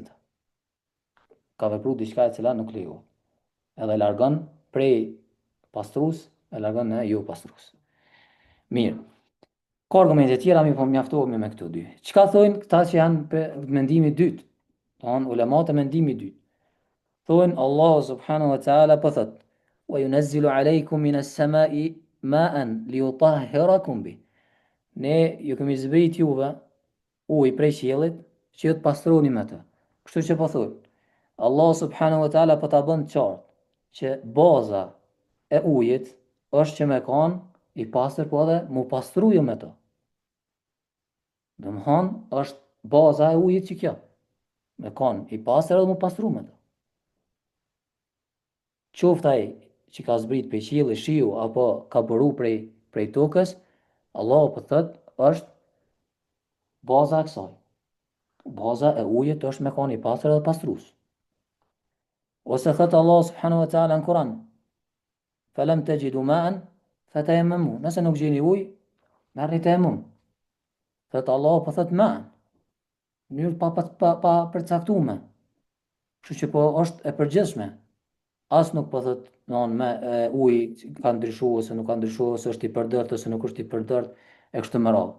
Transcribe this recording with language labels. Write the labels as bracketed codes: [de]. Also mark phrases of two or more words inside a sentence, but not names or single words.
[sq] Ka vepru diçka e cila nuk lejohet. Edhe largon prej pastrues, e largon në jo pastrues. Mirë. Ka argumente tjera, mi po mjaftohemi me këto dy. Çka thonë këta që janë për mendimi dytë? Thonë ulemat e mendimi dytë. [ar] Thonë الله سبحانه وتعالى [sq] po thot [ar] وَيُنَزِّلُ عَلَيْكُمْ مِنَ السَّمَاءِ مَاءً لِيُطَهِّرَكُمْ بِهِ. [sq] Ne ju kemi zbrit juve ujë prej qiellit që ju të pastroni me të. Kështu që po thonë [ar] الله سبحانه وتعالى [sq] po ta bën qartë që baza e ujit është që me kanë i pastër po edhe mu pastruju me to. Domthon është baza e ujit që kjo. Me kanë i pastër edhe mu pastru me to. Qoftë ai që ka zbrit për qielli, shiu apo ka bëru prej tokës, Allah po thot është baza e kësaj. Baza e ujit është me kanë i pastër edhe pastrues. Ose thot [ar] الله سبحانه وتعالى [sq] në Kur'an, [ar] "فلم تجدوا ماء فتيمموا." [sq] Nëse nuk gjeni ujë, merrni tayemmum. Thot Allah po thot ma'an. Në mënyrë pa përcaktuar. Kështu që po është e përgjithshme. As nuk po thot me uji ka ndryshuar ose nuk ka ndryshuar ose është i përdort ose nuk është i përdort e kështu me radhë.